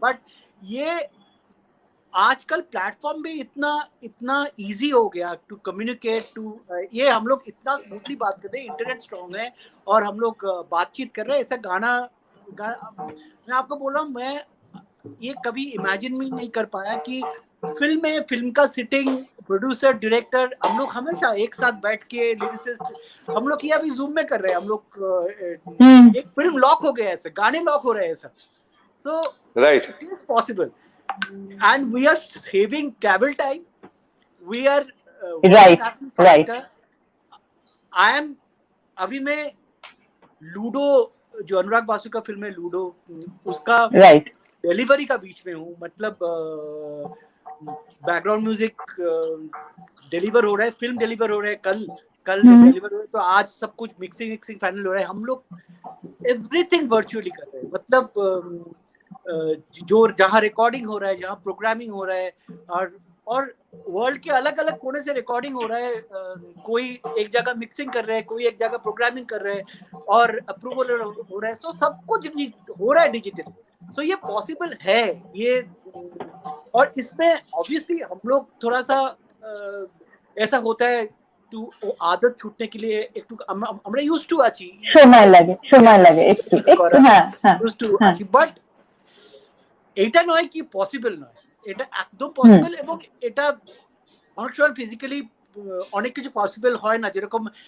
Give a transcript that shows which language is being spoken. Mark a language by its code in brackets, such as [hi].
[hi] But ये आजकल platform भी इतना इजी हो गया टू कम्युनिकेट टू, ये हम लोग इतना स्मूथली बात कर रहे हैं, इंटरनेट स्ट्रॉन्ग है और हम लोग बातचीत कर रहे हैं। ऐसा गाना मैं आपको बोल रहा हूँ, मैं ये कभी इमेजिन भी नहीं कर पाया कि फिल्म का सिटिंग, प्रोड्यूसर, डायरेक्टर, हम लोग हमेशा एक साथ बैठ के लिरिसिस्ट, हम लोग ये अभी जूम में कर रहे हैं, हम लोग एक फिल्म लॉक हो गया है, ऐसे गाने लॉक हो रहे हैं सब। [en] So right, it is possible and we are saving travel time, we are right. I am [hi] अभी मैं लूडो, जो अनुराग बासु का फिल्म है लूडो, उसका डिलीवरी का बीच में हूँ, मतलब बैकग्राउंड म्यूजिक डिलीवर हो रहा है, फिल्म डिलीवर हो रहा है, कल डिलीवर हो रहा है, तो आज सब कुछ मिक्सिंग फाइनल हो रहा है, हम लोग एवरीथिंग वर्चुअली कर रहे हैं, मतलब जो जहाँ रिकॉर्डिंग हो रहा है, जहाँ प्रोग्रामिंग हो रहा है, और वर्ल्ड के अलग अलग कोने से रिकॉर्डिंग हो रहा है, कोई एक जगह मिक्सिंग कर रहा है, कोई एक जगह प्रोग्रामिंग कर रहा है और अप्रूवल हो रहा है, सो सब कुछ हो रहा है डिजिटल। सो ये पॉसिबल है ये, और इसमें ऑब्वियसली हम लोग थोड़ा सा ऐसा होता है आदत छूटने के लिए [bn] একটু আমরা ইউজ টু আছি, সময় লাগে একটু ইউজ টু আছি, বাট এটা নয় কি পসিবল নয়, এটা একদম পসিবল, এবং এটা অনেক সময় ফিজিক্যালি অনেক কিছু পসিবল হয় না, যেরকম